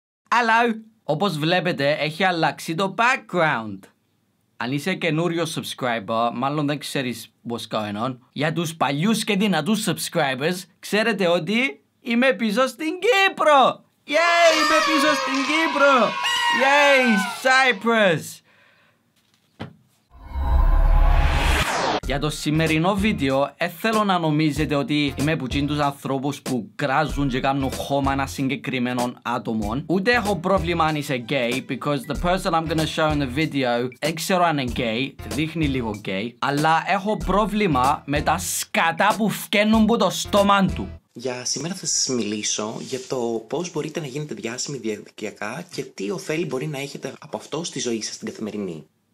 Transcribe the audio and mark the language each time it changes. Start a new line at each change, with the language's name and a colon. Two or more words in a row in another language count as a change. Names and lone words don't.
Greek: Hello! Όπως βλέπετε, έχει αλλάξει το background. Αν είσαι καινούριο subscriber, μάλλον δεν ξέρεις
English: what's going on.
Greek: Για τους παλιούς και δυνατούς subscribers, ξέρετε ότι είμαι πίσω στην Κύπρο! Yay! Είμαι πίσω στην Κύπρο! Yay! Cyprus! Για το σημερινό βίντεο, θέλω να νομίζετε ότι είμαι που τους ανθρώπους που κράζουν και κάνουν χώμα ένα συγκεκριμένο άτομο. Ούτε έχω πρόβλημα αν είσαι gay,
English: because the person I'm gonna show in the video
Greek: δεν ξέρω αν είναι gay, δείχνει λίγο gay, αλλά έχω πρόβλημα με τα σκατά που φκαίνουν από το στόμα του. Για σήμερα θα σας μιλήσω για το πώς μπορείτε να γίνετε διάσημοι διαδικτυακά και τι ωφέλη μπορεί να έχετε από αυτό στη ζωή σας την καθημερινή.